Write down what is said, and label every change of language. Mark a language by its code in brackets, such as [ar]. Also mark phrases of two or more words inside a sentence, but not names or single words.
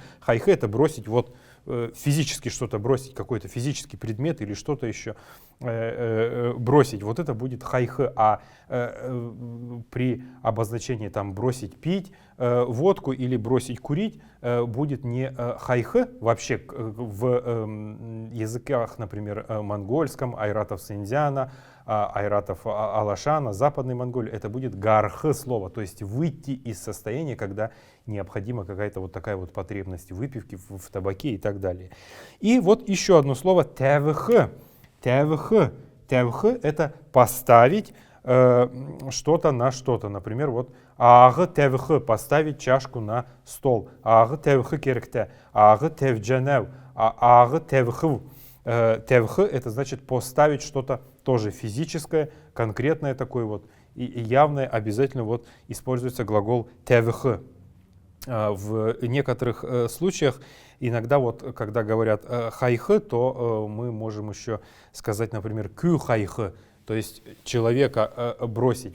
[ru] Хайх — это бросить вот физически что-то, бросить какой-то физический предмет или что-то еще бросить. Вот это будет хайх. А при обозначении там бросить пить водку или бросить курить будет не хайх. Вообще в языках, например, монгольском, айратов Синьцзяна, айратов Алашана, Западной Монголии, это будет гарх слово, то есть выйти из состояния, когда необходима какая-то вот такая вот потребность выпивки в табаке и так далее. И вот еще одно слово тевх. Тевх. Тевх — это поставить что-то на что-то. Например, вот [xal] аг тевх [ru] — поставить чашку на стол. [xal] Аг тевх керекте. Аг тевдженев. Аг тевхв. [ru] Тевх — это значит поставить что-то тоже физическое, конкретное такое вот и явное. Обязательно вот используется глагол тевх. В некоторых случаях иногда вот когда говорят хайх, то мы можем еще сказать, например, [xal] кю хайх, [ru] то есть человека бросить.